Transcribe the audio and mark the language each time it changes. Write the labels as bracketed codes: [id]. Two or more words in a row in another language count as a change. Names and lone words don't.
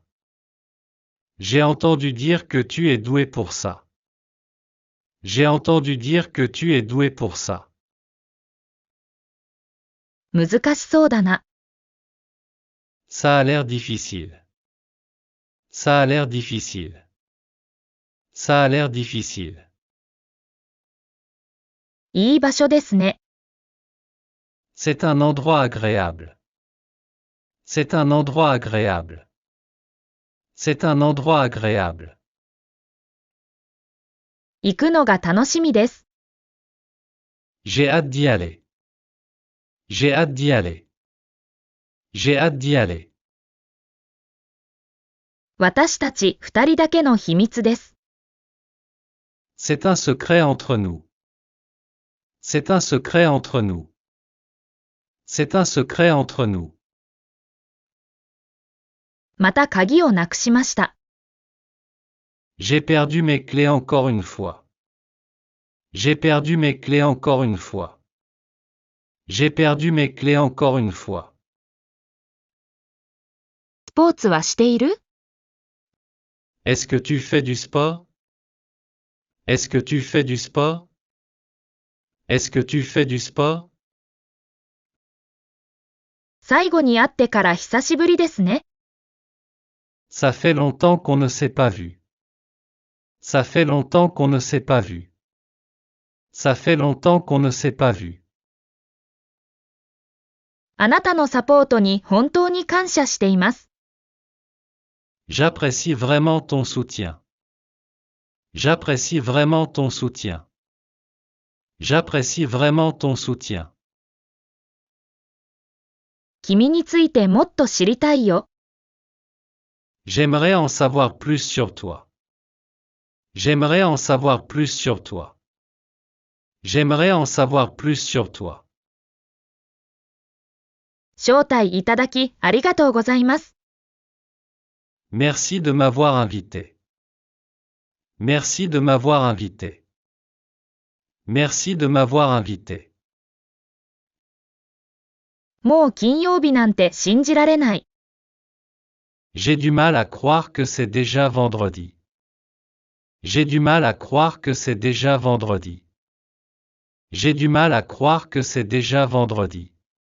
[fr] J'ai entendu dire que tu es doué pour ça. J'ai entendu dire que tu es doué pour ça. [ja] 難しそうだな。 [fr] Ça a l'air difficile. Ça a l'air difficile. Ça a l'air difficile. [ja] いい場所ですね。 [fr] C'est un endroit agréable. C'est un endroit agréable. C'est un endroit agréable. [ja] 行くのが楽しみです。 [fr] J'ai hâte d'y aller. J'ai hâte d'y aller. J'ai hâte d'y aller. [ja] 私たち二人だけの秘密です。 [fr] C'est un secret entre nous. C'est un secret entre nous. C'est un secret entre nous. [ja] また鍵をなくしました。 [fr] J'ai perdu mes clés encore une fois. J'ai perdu mes clés encore une fois. J'ai perdu mes clés encore une fois. [ja] スポーツはしている？ [fr] Est-ce que tu fais du sport? Est-ce que tu fais du sport? Est-ce que tu fais du sport? [ja] 最後に会ってから久しぶりですね。 [fr] Ça fait longtemps qu'on ne s'est pas vu. Ça fait longtemps qu'on ne s'est pas vu. Ça fait longtemps qu'on ne s'est pas vu. [ja] あなたのサポートに本当に感謝しています。 [fr] J'apprécie vraiment ton soutien. J'apprécie vraiment ton soutien. J'apprécie vraiment ton soutien. [ja] 君についてもっと知りたいよ。 [fr] J'aimerais en savoir plus sur toi. J'aimerais en savoir plus sur toi. J'aimerais en savoir plus sur toi. [ja] 招待いただきありがとうございます。 [fr] Merci de m'avoir invité. Merci de m'avoir invité. Merci de m'avoir invité. [ja] もう金曜日なんて信じられない。 [fr] J'ai du mal à croire que c'est déjà vendredi. J'ai du mal à croire que c'est déjà vendredi. J'ai du mal à croire que c'est déjà vendredi.